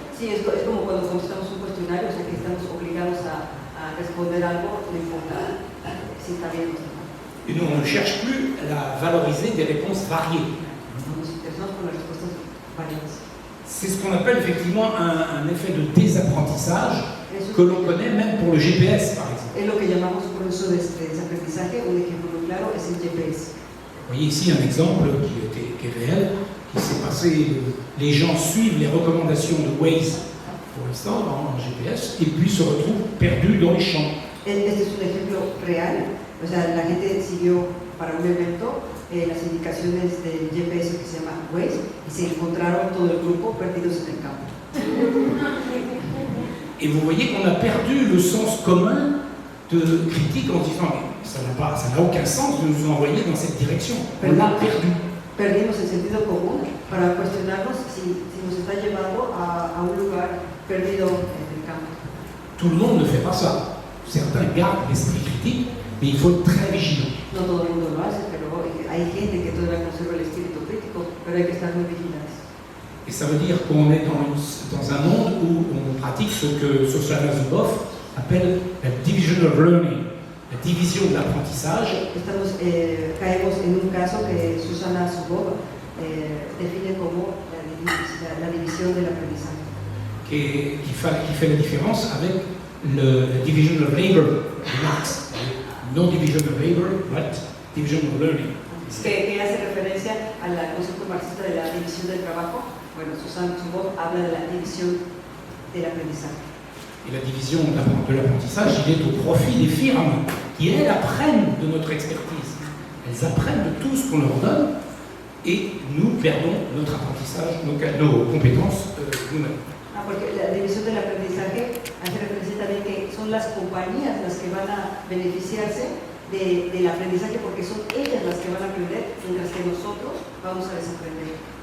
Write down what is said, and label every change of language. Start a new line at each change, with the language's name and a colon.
Spanish: Sí, es como cuando contestamos un cuestionario, o sea, que estamos obligados a responder algo, no importa si está bien o está mal.
French: Et nous, on ne cherche plus à valoriser des réponses variées.
Spanish: Nos interesamos por las respuestas variadas.
French: C'est ce qu'on appelle effectivement un effet de désapprentissage que l'on connaît même pour le GPS, par exemple.
Spanish: Es lo que llamamos proceso de desaprendizaje. Un ejemplo muy claro es el GPS.
French: Vous voyez ici un exemple qui est réel, qui s'est passé. Les gens suivent les recommandations de Waze pour l'instant en GPS et puis se retrouvent perdus dans les champs.
Spanish: Este es un ejemplo real. O sea, la gente siguió para un evento las indicaciones del GPS que se llama Waze y se encontraron todo el grupo perdidos en el campo.
French: Et vous voyez qu'on a perdu le sens commun de critique en disant ça n'a aucun sens de nous envoyer dans cette direction. On l'a perdu.
Spanish: Perdimos el sentido común para cuestionarnos si nos está llevando a un lugar perdido en el campo.
French: Tout le monde ne fait pas ça. Certains gardent l'esprit critique, mais il faut être très vigilant.
Spanish: No todo el mundo lo hace, pero hay gente que todavía conserva el espíritu crítico, pero hay que estar muy vigilantes.
French: Et ça veut dire qu'on est dans un monde où on pratique ce que Shoshana Zuboff appelle la
English: division of learning,
French: la division de l'apprentissage.
Spanish: Caemos en un caso que Shoshana Zuboff define como la división del aprendizaje.
French: Qui fait la différence avec la
English: division of labor
French: de Marx.
English: No division of labor, but division of learning.
Spanish: Que hace referencia al concepto marxista de la división del trabajo. Bueno, Shoshana Zuboff habla de la división del aprendizaje.
French: Et la division de l'apprentissage, il est au profit des firmes qui, elles, apprennent de notre expertise. Elles apprennent de tout ce qu'on leur donne et nous perdons notre apprentissage, nos compétences nous-mêmes.
Spanish: Porque la división del aprendizaje hace referencia también que son las compañías las que van a beneficiarse del aprendizaje porque son ellas las que van a aprender mientras que nosotros vamos a desaprender.